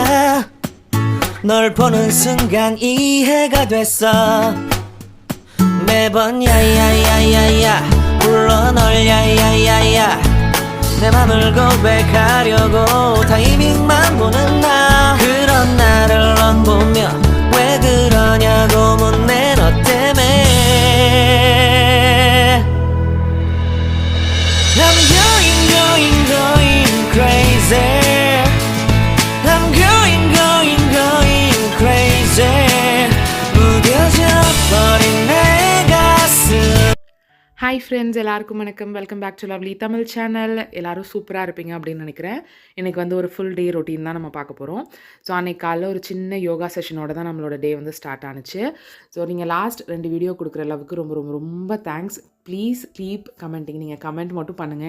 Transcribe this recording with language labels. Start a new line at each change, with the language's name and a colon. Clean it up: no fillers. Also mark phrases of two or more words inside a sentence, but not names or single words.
Korean: 널 보는 순간 이해가 됐어 매번 야야야야야 불러 널 야야야야 내 맘을 고백하려고 타이밍만 보는 나 그런 나를 넌 보며 왜 그러냐고 묻네 너 때문에
English: I'm going crazy I'm going crazy
Korean: 무뎌져 버린 내 가슴
English: Hi friends,
Tamil: எல்லாருக்கும் வணக்கம்.
English: Welcome back to lovely Tamil channel.
Tamil: எல்லாரும் சூப்பராக இருப்பீங்க அப்படின்னு நினைக்கிறேன். இன்றைக்கி வந்து ஒரு
English: full day routine
Tamil: தான் நம்ம பார்க்க போகிறோம். ஸோ அன்றைக்கி காலைல ஒரு சின்ன யோகா செஷனோட தான் நம்மளோட டே வந்து ஸ்டார்ட் ஆனிச்சு. ஸோ நீங்கள்
English: last 2 video
Tamil: கொடுக்குற அளவுக்கு ரொம்ப ரொம்ப ரொம்ப தேங்க்ஸ்.
English: Please keep commenting.
Tamil: நீங்கள் கமெண்ட் மட்டும் பண்ணுங்கள்.